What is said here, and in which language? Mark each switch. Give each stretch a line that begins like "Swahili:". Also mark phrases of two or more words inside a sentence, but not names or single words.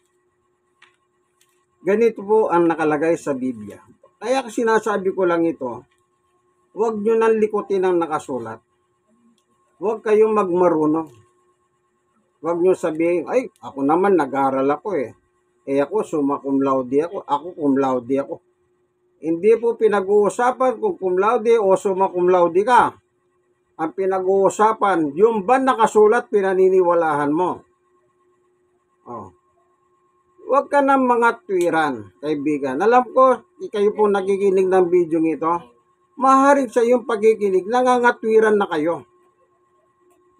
Filipino: Ganito po ang nakalagay sa Biblia. Kaya sinasabi ko lang ito, huwag nyo nang likutin ang nakasulat. Huwag kayong magmarunong. Huwag nyo sabihin, ay, ako naman nag-aral ako eh. Ako
Latin: summa cum laude
Filipino: ako. Ako
Latin: cum laude
Filipino: ako. Hindi po pinag-uusapan kung
Latin: cum laude
Filipino: o
Latin: summa cum laude
Filipino: ka. Ang pinag-uusapan, yung ba nakasulat, pinaniniwalahan mo. Huwag ka ng mga tuwiran, kaibigan. Alam ko, kayo po nakikinig ng video ito. Maaaring sa iyong pagkikinig, nangangatwiran na kayo.